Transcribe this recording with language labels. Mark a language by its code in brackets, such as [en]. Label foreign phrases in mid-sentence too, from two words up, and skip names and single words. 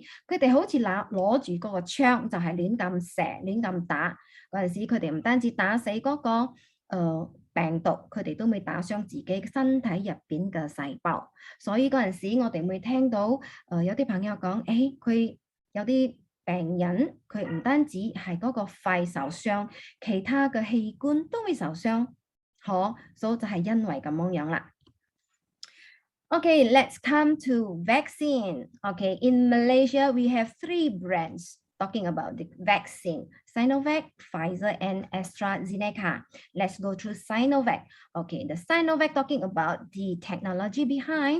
[yue] 佢哋好似攞住嗰個槍，就係亂咁射、亂咁打嗰陣時，佢哋唔單止打死嗰個病毒，佢哋都會打傷自己身體入邊嘅細胞。所以嗰陣時，我哋會聽到有啲朋友講，佢有啲病人佢唔單止係嗰個肺受傷，其他嘅器官都會受傷。所以就係因為咁樣啦。 [en] Okay, let's come to vaccine. Okay, in Malaysia, we have 3 brands talking about the vaccine: Sinovac, Pfizer, and AstraZeneca. Let's go through Sinovac. Okay, the Sinovac talking about the technology behind.